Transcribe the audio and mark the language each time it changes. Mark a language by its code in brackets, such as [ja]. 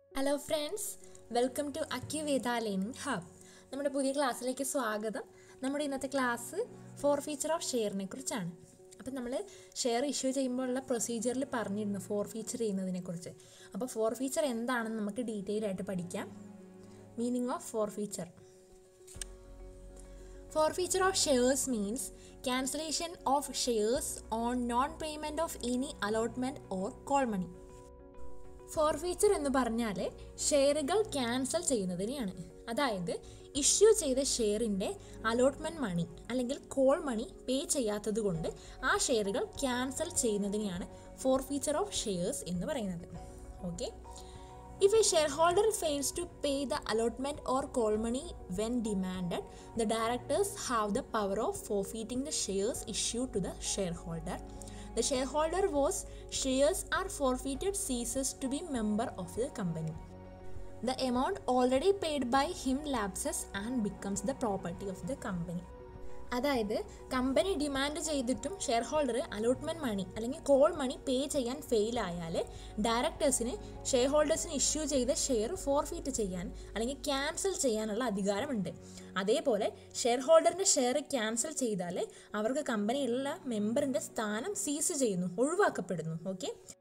[en] Hello friends, welcome to Acuveda learning hub. [ml] നമ്മുടെ പുതിയ ക്ലാസ്സിലേക്ക് സ്വാഗതം. നമ്മുടെ ഇന്നത്തെ ക്ലാസ് ഫോർഫീച്ചർ ഓഫ് ഷെയറിനെ കുറിച്ചാണ്. അപ്പം നമ്മൾ ഷെയർ ഇഷ്യൂ ചെയ്യുമ്പോഴുള്ള പ്രൊസീജിയറിൽ പറഞ്ഞിരുന്നു ഫോർഫീച്ചർ ചെയ്യുന്നതിനെക്കുറിച്ച്. അപ്പോൾ ഫോർഫീച്ചർ എന്താണെന്ന് നമുക്ക് ഡീറ്റെയിൽ ആയിട്ട് പഠിക്കാം. [en] Meaning of forfeiture. Forfeiture of shares means cancellation of shares on non-payment of any allotment or call money. [ml] Forfeiture എന്ന് പറഞ്ഞാൽ ഷെയറുകൾ ക്യാൻസൽ ചെയ്യുന്നതിനെയാണ്. അതായത് ഇഷ്യൂ ചെയ്ത ഷെയറിൻ്റെ അലോട്ട്മെൻറ്റ് മണി അല്ലെങ്കിൽ കോൾ മണി പേ ചെയ്യാത്തത് കൊണ്ട് ആ ഷെയറുകൾ ക്യാൻസൽ ചെയ്യുന്നതിനെയാണ് ഫോർഫീച്ചർ ഓഫ് ഷെയർസ് എന്ന് പറയുന്നത്. Okay. [en] If a shareholder fails to pay the allotment or call money when demanded, the directors have the power of forfeiting the shares issued to the shareholder. The shareholder whose shares are forfeited ceases to be member of the company. The amount already paid by him lapses and becomes the property of the company. [ml] അതായത് company demand ചെയ്തിട്ടും share holder allotment മണി അല്ലെങ്കിൽ call money പേ ചെയ്യാൻ ഫെയിലായാൽ ഡയറക്ടേഴ്സിന് share ഹോൾഡേഴ്സിന് issue ചെയ്ത share forfeit ചെയ്യാൻ അല്ലെങ്കിൽ cancel ചെയ്യാനുള്ള അധികാരമുണ്ട്. അതേപോലെ ഷെയർ ഹോൾഡറിൻ്റെ ഷെയർ ക്യാൻസൽ ചെയ്താൽ അവർക്ക് കമ്പനിയിലുള്ള മെമ്പറിൻ്റെ സ്ഥാനം സീസ് ചെയ്യുന്നു, ഒഴിവാക്കപ്പെടുന്നു. ഓക്കെ.